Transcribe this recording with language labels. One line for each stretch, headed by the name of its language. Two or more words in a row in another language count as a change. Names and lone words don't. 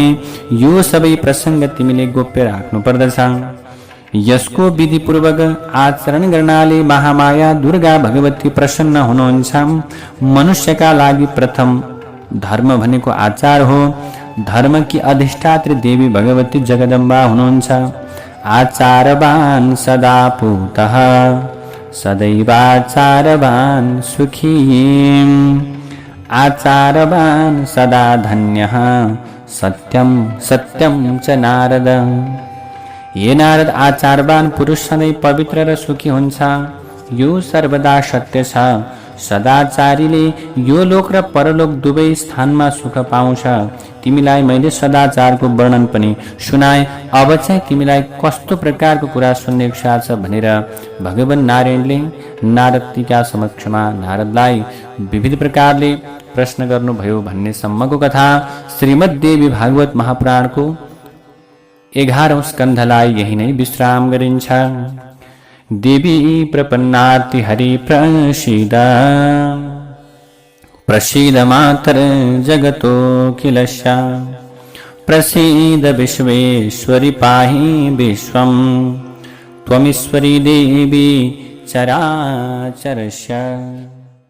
Nepali: यो सबै प्रसङ्ग तिमीले गोप्य राख्नु पर्दछ। यसको विधिपूर्वक आचरण गर्नाले महामाया दुर्गा भगवती प्रसन्न हुनुहुन्छ। मनुष्यका लागि प्रथम धर्म भनेको आचार हो। धर्म की अधिष्ठात्री देवी भगवती जगदम्बा हुनुहुन्छ।
Sanskrit: आचारवान सदा पूतः सदैवाचारवान सुखी, आचारवान सदा धन्यः सत्यम सत्यम च नारद।
Nepali: ये नारद, आचारवान पुरुष सधैँ पवित्र र सुखी हुन्छ। यो सर्वदा सत्य छ। सदाचारीले यो लोक र परलोक दुवै स्थानमा सुख पाउँछ। तिमीलाई मैले सदाचारको वर्णन पनि सुनाए। अब चाहिँ तिमीलाई कस्तो प्रकारको कुरा सुन्ने इच्छा छ भनेर भगवान नारायणले नारदका समक्षमा नारदलाई विविध प्रकारले प्रश्न गर्नुभयो भन्ने सम्मको कथा श्रीमद्देवी भागवत महापुराणको 11औं स्कन्धलाई यही नै विश्राम गरिन्छ।
Sanskrit: देवी प्रपन्नाति हरि प्रसीद, प्रसीद मातर जगतो किलस्य, प्रसीद विश्वेश्वरि पाहि विश्वं, त्वमीश्वरी देवी चराचरस्य।